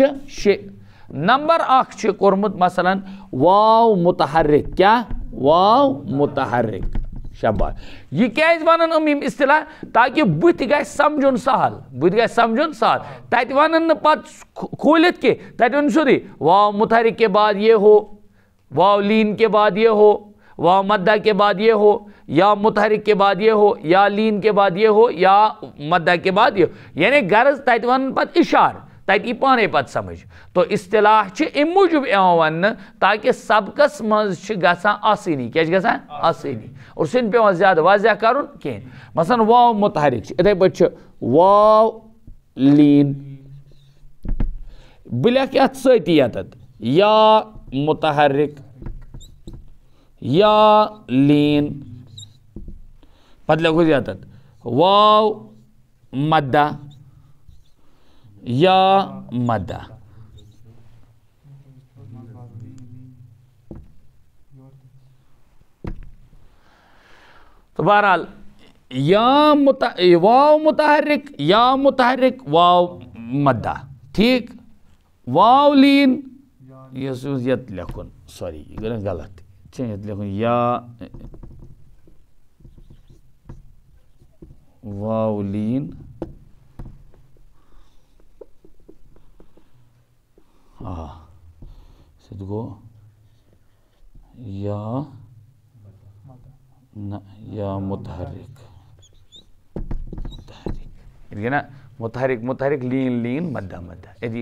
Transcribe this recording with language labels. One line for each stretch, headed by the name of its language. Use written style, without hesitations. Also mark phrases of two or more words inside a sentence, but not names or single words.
Kashmiri: چھِ 6 نمبر 1 چھُ کوٚرمُت مثلاً واو متحرک کیٛاہ واو متحرک شاباش یہِ کیٛازِ ونان یِم اصطلاح تاکہِ بٕتھِ گژھِ سمجھُن سہل تتہِ ونان نہٕ پتہٕ کھوٗلِتھ کینٛہہ تتہِ ونان سیوٚدُے
Urdu: واو متحرک کے بعد یہ ہو واو لین کے بعد یہ ہو واو مدہ کے بعد یہ ہو یا متحرک کے بعد یہ ہو یا لین کے بعد یہ ہو یا مدہ کے بعد یہ ہو
Kashmiri: یعنی غرض تتہِ ونان پتہٕ اِشارٕ تتہِ یی پانے پتہٕ سمجھ تو اصطلاح چھِ اَمہِ موٗجوٗب یِوان وننہٕ تاکہِ سبقس منٛز چھِ گژھان آسٲنی کیٛاہ چھِ گژھان آسٲنی اور سُہ چھُنہٕ پیٚوان زیادٕ واضح کرُن کینٛہہ مثلاً واو متحرک چھِ یِتھے پٲٹھۍ چھُ واو لیٖن بہٕ لیکھٕ یتھ سۭتی ییٚتٮ۪تھ یا متحرک یا لیٖن پتہٕ لیکھوس ییٚتٮ۪تھ واو مدہ یا مدہ تو بہرحال واو متحرک یا متحرک واو مدہ ٹھیک واو لین یت لیکھُن سوری یہ گوٚو نا غلط یت لیکھُن یا واو لین سُہ گوٚو یا متحرک گٔے نا متحرک لین مدہ یہِ